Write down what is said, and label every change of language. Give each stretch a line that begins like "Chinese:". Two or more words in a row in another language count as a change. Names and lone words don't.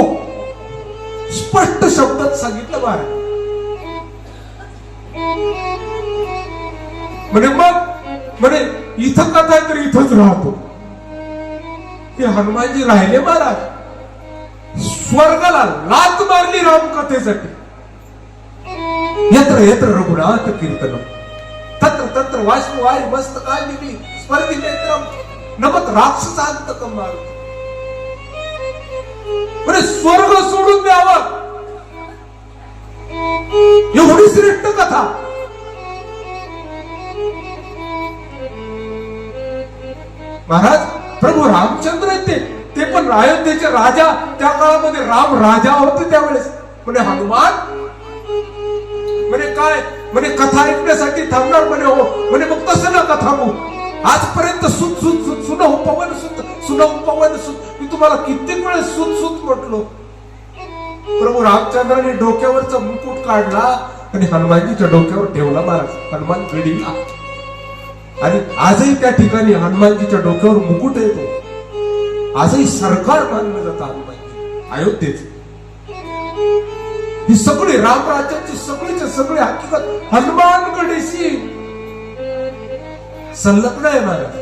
Marathi: स्पष्ट शब्दात सांगितलं महाराज. म्हणे इथं कथा आहे तर इथंच राहतो. हे हनुमानजी राहिले महाराज. स्वर्गाला लात मारली रामकथेसाठी.
Sanskrit: यत्र यत्र रघुनाथ कीर्तन तत्र तत्र वाष्पवारी मस्तकालिनी स्पर्धी नेत्रम नमत राक्षसांतकम मारुती.
Marathi: म्हणजे स्वर्ग सोडून द्यावं एवढी श्रेष्ठ कथा. महाराज प्रभू रामचंद्र ते पण अयोध्येचे राजा. त्या काळामध्ये राम राजा होते त्यावेळेस. म्हणे हनुमान म्हणे काय म्हणे कथा ऐकण्यासाठी थांबणार. म्हणे हो. म्हणे मग तसं नका थांबू.
Awadhi: आजपर्यंत सुत सुत सुत सुनहु पवन सुत सुनहु पवन सुत.
Marathi: मी तुम्हाला कित्येक वेळेस सुत सुत म्हटलो. प्रभू रामचंद्राने डोक्यावरचा मुकुट काढला आणि हनुमानजीच्या डोक्यावर ठेवला महाराज हनुमान गडीला. आणि आजही त्या ठिकाणी हनुमानजीच्या डोक्यावर मुकुट येतो. आजही सरकार मानलं जातं हनुमानजी अयोध्येच. ही सगळी रामराज्याची सगळीच्या सगळी हकीकत हनुमानगडीशी संलग्न आहे महाराज.